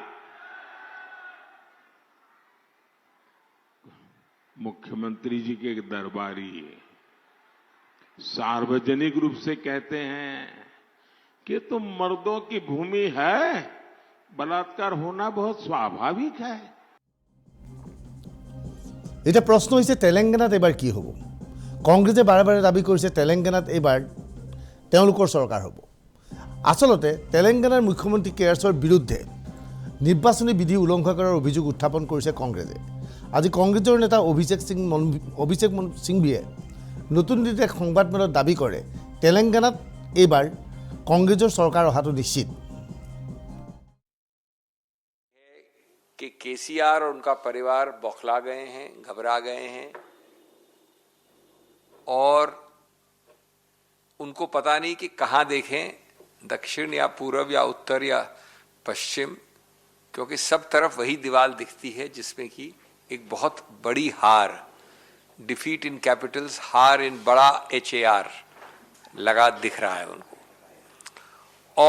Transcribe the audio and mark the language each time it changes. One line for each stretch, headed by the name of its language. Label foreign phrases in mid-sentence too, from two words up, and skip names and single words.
Hindi: मुख्यमंत्री जी के दरबारी सार्वजनिक रूप से कहते हैं कि तो मर्दों की भूमि है, बलात्कार होना बहुत स्वाभाविक है।
Assamese: এটা প্ৰশ্ন হৈছে তেলেংগানাত এবাৰ কি হ'ব? কংগ্ৰেছে বাৰে বাৰে দাবী কৰিছে তেলেংগানাত এবাৰ তেওঁলোকৰ চৰকাৰ হ'ব। আচলতে তেলেংগানাৰ মুখ্যমন্ত্ৰী কেয়াৰ্ছৰ বিৰুদ্ধে নিৰ্বাচনী বিধি উলংঘা কৰাৰ অভিযোগ উত্থাপন কৰিছে কংগ্ৰেছে। আজি কংগ্ৰেছৰ নেতা অভিষেক সিংভিয়ে নতুন দিল্লীত এক সংবাদমেলত দাবী কৰে তেলেংগানাত এইবাৰ কংগ্ৰেছৰ চৰকাৰ অহাটো নিশ্চিত।
Hindi: कि केसीआर और उनका परिवार बौखला गए हैं, घबरा गए हैं और उनको पता नहीं कि कहां देखें, दक्षिण या पूर्व या उत्तर या पश्चिम, क्योंकि सब तरफ वही दीवार दिखती है जिसमें कि एक बहुत बड़ी हार,
English: defeat in capitals,
Hindi: हार इन बड़ा HAR लगा दिख रहा है उनको।